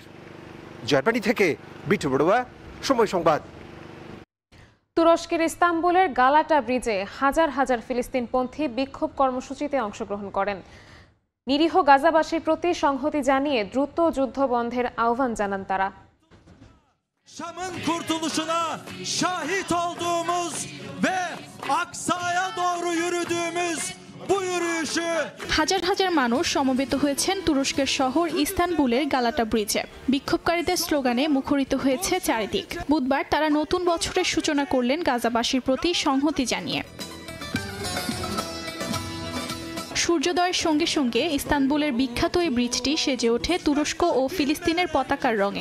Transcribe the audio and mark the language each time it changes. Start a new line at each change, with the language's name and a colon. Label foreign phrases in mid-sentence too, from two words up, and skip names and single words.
Bangla: জার্মানি থেকে বিটু বড়ুয়া, সময় সংবাদ। তুরস্কের ইস্তাম্বুলের গালাটা ব্রিজে হাজার হাজার ফিলিস্তিনপন্থী বিক্ষোভ কর্মসূচিতে অংশগ্রহণ করেন। নিরীহ গাজাবাসীর প্রতি সংহতি জানিয়ে দ্রুত যুদ্ধ বন্ধের আহ্বান জানান তারা।
Turkish: Şam'ın kurtuluşuna şahit olduğumuz ve Aksa'ya doğru yürüdüğümüz bu yürüyüşü
Bangla: হাজার হাজার মানুষ সমবেত হয়েছেন তুরস্কের শহর ইস্তানবুলের গালাটা ব্রিজে। বিক্ষোভকারীদের স্লোগানে মুখরিত হয়েছে চারিদিক। বুধবার তারা নতুন বছরের সূচনা করলেন গাজাবাসীর প্রতি সংহতি জানিয়ে। সূর্যোদয়ের সঙ্গে সঙ্গে ইস্তানবুলের বিখ্যাত এই ব্রিজটি সেজে ওঠে তুরস্ক ও ফিলিস্তিনের পতাকার রঙে।